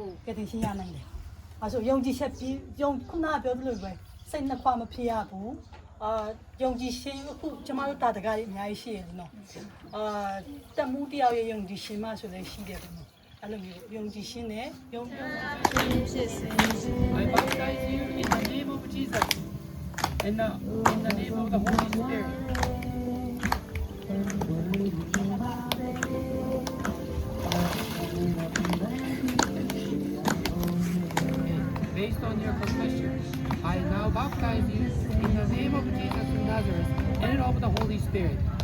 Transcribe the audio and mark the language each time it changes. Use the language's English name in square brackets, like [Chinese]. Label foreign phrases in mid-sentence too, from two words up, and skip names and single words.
[Burmese] ကတင်ရှင်းရနိုင်တယ်အဲဆိုယုံကြည်ချက်ပြီးယုံခုနပြောသလိုပဲစိတ်နှစ်ခွမဖြစ်ရဘူးယုံကြည်ရှင်အခုကျမတို့တာတကားတွေအများကြီးရှိရတယ်နော်တမှုတယောက်ရဲ့ယုံကြည်ရှင်မှဆိုလည်းရှိတယ်ပေါ့နော်အဲ့လိုမျိုးယုံကြည်ရှင်နဲ့ယုံဖြစ်စဉ် [English] I baptize you in the name of Jesus in the name of the Holy Spirit Based on your confession, I now baptize you in the name of Jesus of Nazareth and of the Holy Spirit.